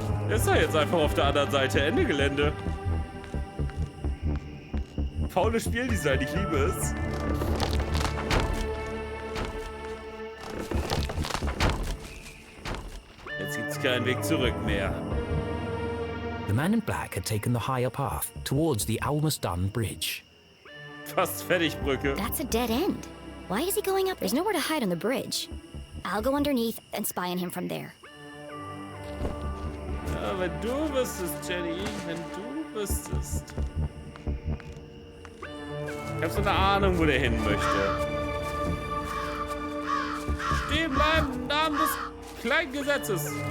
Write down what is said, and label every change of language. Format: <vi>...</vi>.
<de>Ist er jetzt einfach auf der anderen Seite. Ende Gelände. Faules Spieldesign, ich liebe es. Jetzt gibt's keinen Weg zurück mehr.</de> <en>The man in black had taken the higher path towards the almost done bridge.</en> <de>Fast fertig, Brücke.</de> <en>That's a dead end. Why is he going up? There's nowhere to hide on the bridge. I'll go underneath and spy on him from there.</en> <de>Ja, wenn du wüsstest, Jenny, wenn du wüsstest. Ich hab so eine Ahnung, wo der hin möchte. Stehen bleiben im Namen des kleinen Gesetzes.</de>